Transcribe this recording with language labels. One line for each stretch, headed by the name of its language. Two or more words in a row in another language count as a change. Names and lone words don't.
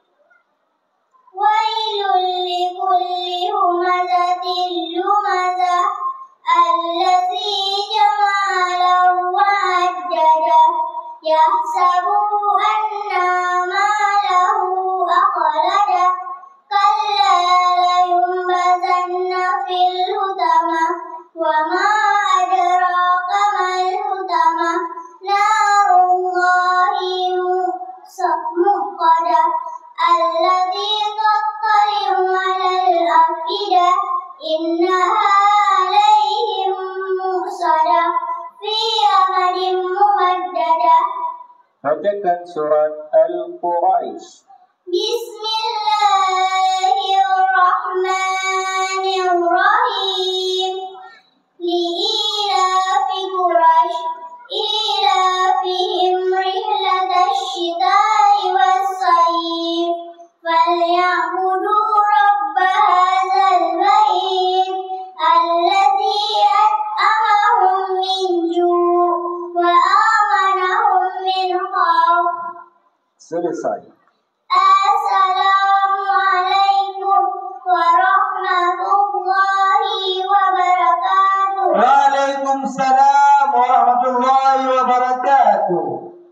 Arabic: ويل لكل همزة لمزة الذي جمع وعدده يحسب أن ماله أخلده كلا لينبذن في الحطمة وما أدراك ما الحطمة نار الله الموقدة التي تطلع على الأفئدة إنها عليهم مؤصدة في عمد ممددة.
Indonesian: Bacakan surat Al-Quraisy.
Arabic: بسم الله الرحمن الرحيم. لإيلاف قريش إيلافهم رحلة الشتاء والصيف فليعبدوا رب هذا البيت الذي أطعمهم من جوع وآمنهم من خوف.
Indonesian: Selesai.
Arabic: السلام عليكم ورحمة الله وبركاته. وعليكم السلام ورحمة الله وبركاته.